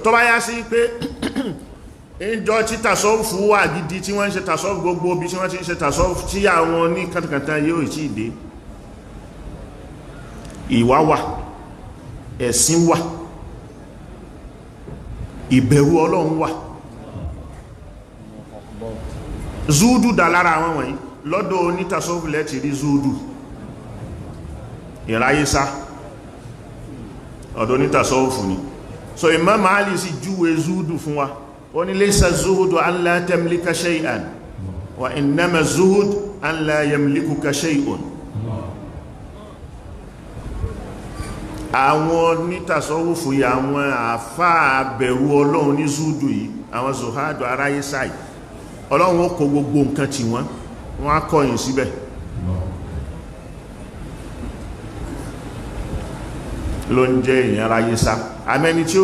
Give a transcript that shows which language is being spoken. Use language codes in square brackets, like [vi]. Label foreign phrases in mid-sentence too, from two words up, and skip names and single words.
[yo] tó bá yá sí pé ìjọ tí tasawufu wà gidi tí wọ́n ń ṣe tasawufu gbogbo bí tí wọ́n ti ń ṣe tasawufu tí àwọn ní kàtàkàtà yóò tí ìdé, ìwà wà, ẹ̀sìn wà, ìbẹ̀rù Ọlọ́run wà, zúúdù dà lára àwọn wọ̀nyí. Lọ́dọ̀ onítàsọ́fù lẹ́tì rí zúúdù, ìráyésá, ọ̀dọ̀ onítàsọ́fù ni. So Imam Ali sì júwe zúúdù fún wa, ó ní [ar] ليس الزهد أن لا تملك شيئا وإنما الزهد أن لا يملكك شيء. [yo] Àwọn onítàsọ́fù yìí, àwọn àfáà bẹ̀rù Ọlọ́run ní zúúdù yìí, àwọn zuhadu aráyésá yìí, Ọlọ́run ó kó gbogbo nǹkan tí wọ́n á kọ̀yìn síbẹ̀. Ló ń jẹ́ èèyàn ráyé sá.